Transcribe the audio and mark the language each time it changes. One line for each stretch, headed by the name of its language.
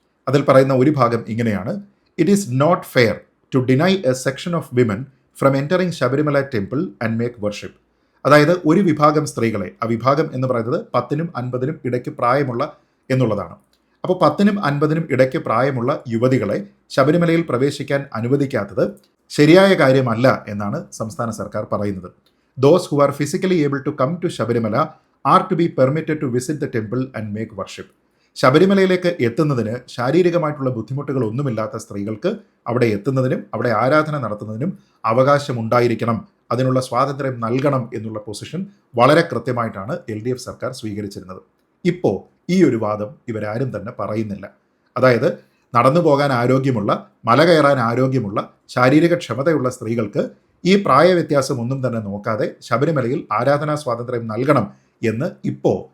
Malayalam: അതിൽ പറയുന്ന ഒരു ഭാഗം ഇങ്ങനെയാണ്:
English: It is not fair to deny a section of women from entering Sabarimala temple and make worship.
Malayalam: അതായത് ഒരു വിഭാഗം സ്ത്രീകളെ, ആ വിഭാഗം എന്ന് പറയുന്നത് 10നും 50നും ഇടയ്ക്ക് പ്രായമുള്ള എന്നുള്ളതാണ്. അപ്പോൾ 10നും 50നും ഇടയ്ക്ക് പ്രായമുള്ള യുവതികളെ ശബരിമലയിൽ പ്രവേശിക്കാൻ അനുവദിക്കാത്തത് ശരിയായ കാര്യമല്ല എന്നാണ് സംസ്ഥാന സർക്കാർ പറയുന്നത്.
English: Those who are physically able to come to Shabarimala are to be permitted to visit the temple and make worship.
Malayalam: ശബരിമലയിലേക്ക് എത്തുന്നതിന് ശാരീരികമായിട്ടുള്ള ബുദ്ധിമുട്ടുകൾ ഒന്നുമില്ലാത്ത സ്ത്രീകൾക്ക് അവിടെ എത്തുന്നതിനും അവിടെ ആരാധന നടത്തുന്നതിനും അവകാശമുണ്ടായിരിക്കണം, അതിനുള്ള സ്വാതന്ത്ര്യം നൽകണം എന്നുള്ള പൊസിഷൻ വളരെ കൃത്യമായിട്ടാണ് LDF സർക്കാർ സ്വീകരിച്ചിരുന്നത്. ഇപ്പോൾ ഈ ഒരു വാദം ഇവരാരും തന്നെ പറയുന്നില്ല. അതായത് നടന്നു പോകാൻ ആരോഗ്യമുള്ള, മല കയറാൻ ആരോഗ്യമുള്ള, ശാരീരിക ക്ഷമതയുള്ള സ്ത്രീകൾക്ക് ഈ പ്രായവ്യത്യാസം ഒന്നും തന്നെ നോക്കാതെ ശബരിമലയിൽ ആരാധനാ സ്വാതന്ത്ര്യം നൽകണം എന്ന് ഇപ്പോൾ